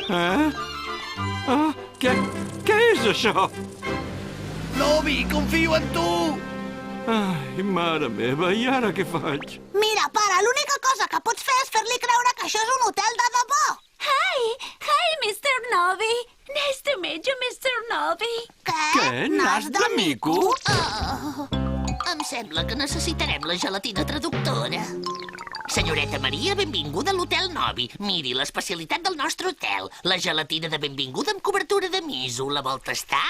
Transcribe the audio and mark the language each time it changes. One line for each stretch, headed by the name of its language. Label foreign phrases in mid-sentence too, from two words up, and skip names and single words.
Catalan: Què és això? Novi, confio en tu! Ai, mare meva, i ara què faig? Mira, pare, l'única cosa que pots fer és fer-li creure que això és un hotel de debò.
English: Hi, Mr. Novi. Nice to meet you, Mr. Novi.
Catalan: Què? Nas de mico? Em sembla que necessitarem la gelatina traductora. Senyoreta Maria, benvinguda a l'Hotel Novi. Miri, l'especialitat del nostre hotel. La gelatina de benvinguda amb cobertura de miso. La vol tastar?